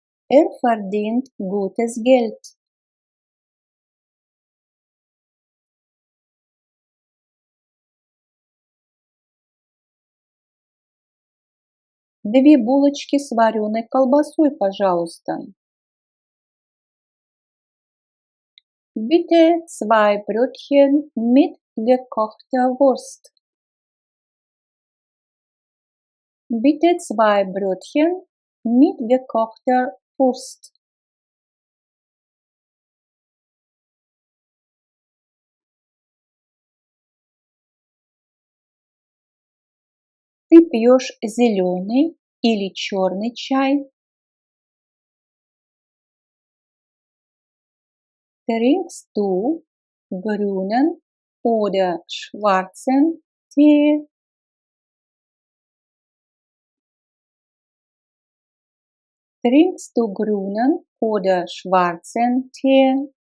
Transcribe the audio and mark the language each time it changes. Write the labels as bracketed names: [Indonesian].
[German] Er verdient gutes Geld. [Russian] Две булочки с вареной колбасой, пожалуйста. [German] Bitte 2 Brötchen mit gekochter Wurst. Bitte 2 Brötchen mit gekochter Wurst. [Russian] Ты пьешь зеленый или черный чай? [German] Trinkst du grünen oder schwarzen Tee? Trinkst du grünen oder schwarzen Tee?